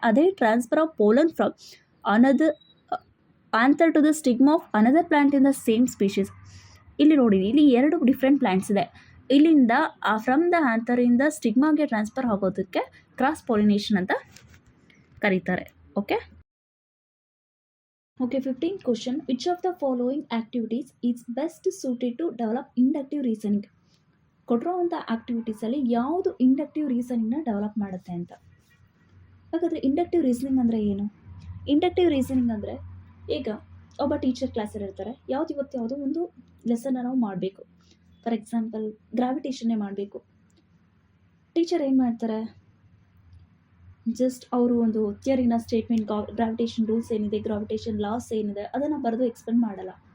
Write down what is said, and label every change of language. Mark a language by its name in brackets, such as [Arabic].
[English] ಅದೇ transfer of pollen from another anther to the stigma of another plant in the same species. [Kannada] ಇಲ್ಲಿ ನೋಡಿ, ಇಲ್ಲಿ ಎರಡು different plants ಇದೆ. ಇಲ್ಲಿಂದ ಫ್ರಮ್ ದ ಆಂಥರಿಂದ ಸ್ಟಿಗ್ಮಾಗೆ ಟ್ರಾನ್ಸ್ಫರ್ ಆಗೋದಕ್ಕೆ ಕ್ರಾಸ್ ಪಾಲಿನೇಷನ್ ಅಂತ ಕರೀತಾರೆ. [English] Okay, 15th question, which of the following activities is best suited to develop inductive reasoning? [Kannada] ಕೊಟ್ಟಿರೋವಂಥ ಆ್ಯಕ್ಟಿವಿಟೀಸಲ್ಲಿ ಯಾವುದು ಇಂಡಕ್ಟಿವ್ ರೀಸನಿಂಗ್ನ ಡೆವಲಪ್ ಮಾಡುತ್ತೆ ಅಂತ. ಹಾಗಾದರೆ ಇಂಡಕ್ಟಿವ್ ರೀಸನಿಂಗ್ ಅಂದರೆ ಏನು? ಇಂಡಕ್ಟಿವ್ ರೀಸನಿಂಗ್ ಅಂದರೆ, ಈಗ ಒಬ್ಬ ಟೀಚರ್ ಕ್ಲಾಸಲ್ಲಿ ಇರ್ತಾರೆ, ಇವತ್ತು ಯಾವುದೋ ಒಂದು ಲೆಸನ್ನ ನಾವು ಮಾಡಬೇಕು. [English] for example [Kannada] ಗ್ರಾವಿಟೇಷನ್ನೇ ಮಾಡಬೇಕು. ಟೀಚರ್ ಏನು ಮಾಡ್ತಾರೆ, ಜಸ್ಟ್ ಅವರು ಒಂದು ಥಿಯರಿನ ಸ್ಟೇಟ್ಮೆಂಟ್, ಗ್ರಾವಿಟೇಷನ್ ರೂಲ್ಸ್ ಏನಿದೆ, ಗ್ರಾವಿಟೇಷನ್ ಲಾಸ್ ಏನಿದೆ ಅದನ್ನು ಬರೆದು ಎಕ್ಸ್ಪ್ಲೇನ್ ಮಾಡಲ್ಲ.